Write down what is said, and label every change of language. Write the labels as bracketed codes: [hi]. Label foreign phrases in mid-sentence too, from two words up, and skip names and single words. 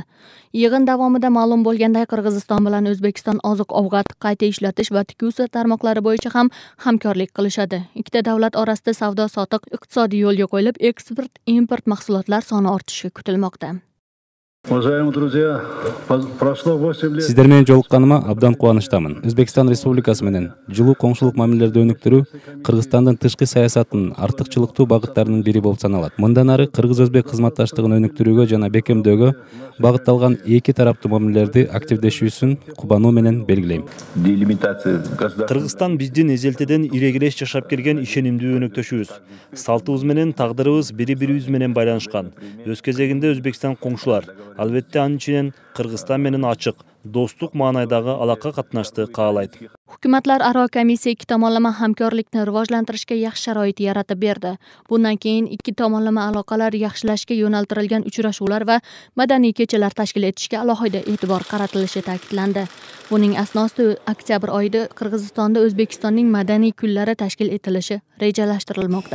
[uz] Yig'in davomida ma'lum bo'lganday Qirg'iziston bilan O'zbekiston oziq-ovqat, qayta ishlatish va tikuv tarmoqlari bo'yicha ham hamkorlik qilishadi. Ikkita davlat orasida savdo-sotiq iqtisodiy yo'lga qo'yilib, eksport-import mahsulotlar soni ortishi kutilmoqda. [ru] Уважаемые друзья, прошло 8 лет. [ky] Сиздер менен жолукканыма абдан кубанычтамын. Өзбекстан Республикасы менен жылуу коңшулук мамилелерди өнүктүрүү Кыргызстандын тышкы саясатынын артыкчылыктуу багыттарынын бири болуп саналат. Мындан ары кыргыз-өзбек кызматташтыгын өнүктүрүүгө жана бекемдөөгө багытталган эки тараптуу мамилелерди активдешүүсүн кубануу менен белгилейм. Кыргызстан биздин эзелтеден ирегелеш жашап келген ишенимдүү өнөктөшүбүз. Салтыбыз менен тагдырыбыз бири-бирибиз менен байланышкан. Өз кезегинде Өзбекстан коңшулар. Албетте анын ичинен Кыргызстан менен ачык, достук маанайдагы алака катнашты каалайт. [uz] Hukumatlar aro komissiya ikki tomonlama hamkorlikni rivojlantirishga yaxshi sharoit yaratib berdi. Bundan keyin ikki tomonlama aloqalar yaxshilashga yo'naltirilgan uchrashuvlar va madaniy kechalar tashkil etishga alohida e'tibor qaratilishi ta'kidlandi. Buning asnosida oktyabr oyida Qirg'izistonda O'zbekistonning madaniy kunlari tashkil etilishi rejalashtirilmoqda.